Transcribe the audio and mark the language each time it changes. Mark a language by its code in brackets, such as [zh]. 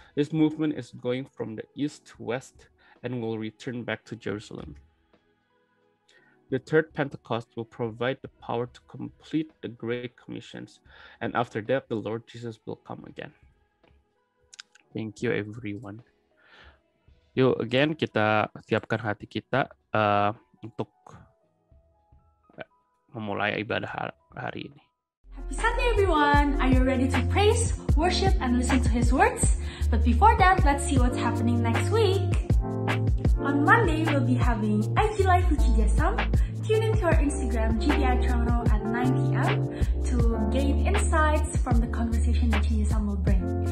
[en] This movement is going from the east to west and will return back to Jerusalem. The third Pentecost will provide the power to complete the Great Commissions, and after that, the Lord Jesus will come again. Thank you, everyone. [id] Yuk, again, kita siapkan hati kita untuk memulai ibadah hari ini. [en] Happy Sunday, everyone! Are you ready to praise, worship, and listen to His words? But before that, let's see what's happening next week. On Monday, we'll be having IG Live Lucu Jasam. Tune into our Instagram, GBI Toronto at 9 p.m. to gain insights from the conversation that Jasam will bring.